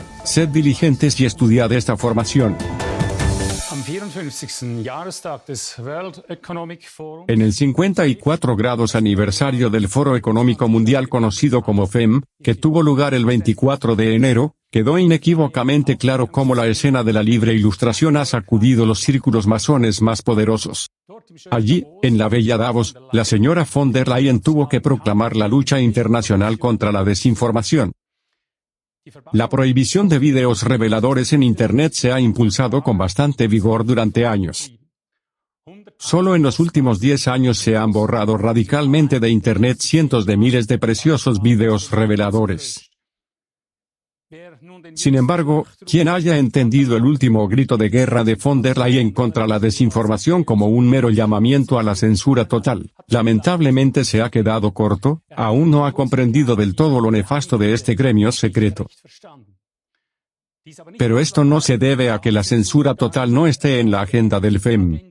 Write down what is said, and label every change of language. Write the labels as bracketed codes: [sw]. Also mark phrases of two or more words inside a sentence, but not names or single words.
[es] Sed diligentes y estudiad esta formación. En el 54 grados aniversario del Foro Económico Mundial conocido como FEM, que tuvo lugar el 24 de enero, quedó inequívocamente claro cómo la escena de la libre ilustración ha sacudido los círculos masones más poderosos. Allí, en la bella Davos, la señora von der Leyen tuvo que proclamar la lucha internacional contra la desinformación. La prohibición de videos reveladores en Internet se ha impulsado con bastante vigor durante años. Solo en los últimos 10 años se han borrado radicalmente de Internet cientos de miles de preciosos videos reveladores. Sin embargo, quien haya entendido el último grito de guerra de von der Leyen contra la desinformación como un mero llamamiento a la censura total, lamentablemente se ha quedado corto, aún no ha comprendido del todo lo nefasto de este gremio secreto. Pero esto no se debe a que la censura total no esté en la agenda del FEM.